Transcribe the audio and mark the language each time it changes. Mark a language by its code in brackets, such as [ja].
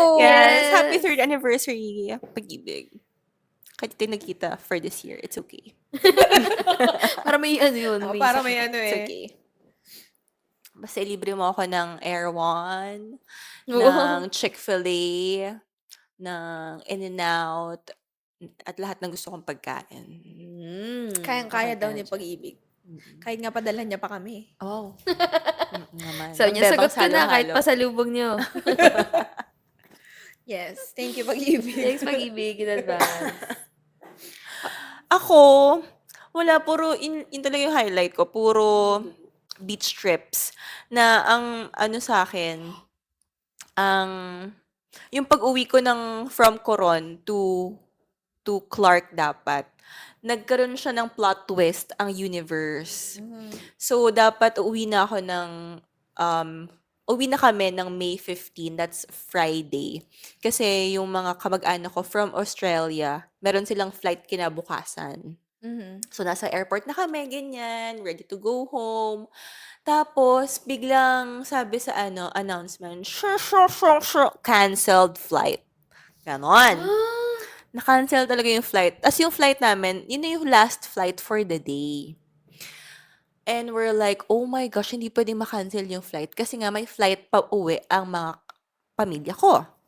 [en] Yes, happy 3rd anniversary, Pag-ibig. [tl] Kahit tayo nagkita [en] for this year, it's okay. [tl] Para may yun. Oh, para may [en] It's okay. [tl] Basta libre mo ako ng Air One, ng Chick-fil-A, ng In-N-Out, at lahat ng gusto kong pagkain. Kayang-kaya [en] Okay, [tl] daw kaya niya pag-ibig. Kahit nga padalhan niya pa kami. Oh. Naman. Sabi niya, Magbebang sagot ko na kahit halo-halo. pasalubong niyo. [en] Yes. Thank you, pag-ibig. Thanks, pag-ibig in advance. [tl] Ako, wala, puro, in talaga yung highlight ko, puro beach trips. Na ang sa akin, yung pag-uwi ko from Coron to Clark dapat, nagkaroon siya ng plot twist ang universe. So, dapat uuwi na ako ng uwi na kami ng May 15, [en] that's Friday. [tl] Kasi yung mga kamag-anak ko from Australia, meron silang flight kinabukasan. Mhm. So, nasa airport na kami, ganyan, [en] ready to go home. [tl] Tapos, biglang sabi sa announcement, canceled flight. Ganon. Na-cancel talaga yung flight. As yung flight namin, yun na yung last flight [en] for the day. And we're like, oh my gosh, [tl] hindi pwedeng ma-cancel yung flight kasi nga may flight pa uwi ang mga pamilya ko.